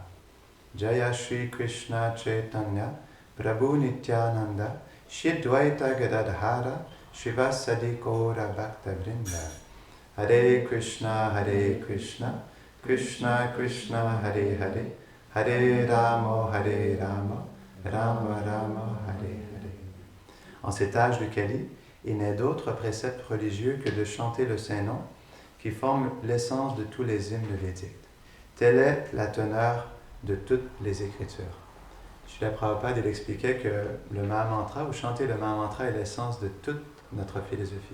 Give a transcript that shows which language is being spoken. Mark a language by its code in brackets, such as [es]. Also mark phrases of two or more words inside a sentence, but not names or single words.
[sa] Jaya Shri Krishna Chaitanya, Prabhu Nityananda, Shri Dvaita Gadadhara, Shivasadi Gaura Bhakta Vrinda. Hare Krishna, Krishna Krishna, Hare Hare, Hare Rama, Rama Rama, Hare Hare. [fr] En cet âge de Kali, il n'est d'autre précepte religieux que de chanter le Saint-Nom qui forme l'essence de tous les hymnes védiques. Telle est la teneur de toutes les Écritures. Srila Prabhupada, il expliquait que le Mahamantra, ou chanter le Mahamantra, est l'essence de toute notre philosophie.